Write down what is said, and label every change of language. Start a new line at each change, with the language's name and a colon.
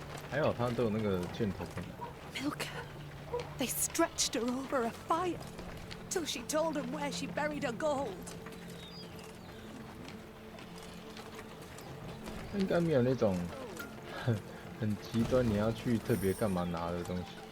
Chinese: 还好他都有那个箭头可以拿。
English: Milk her. They stretched her over a fire till she told them where she buried her gold.
Chinese: 应该没有那种很极端，你要去特别干嘛拿的东西。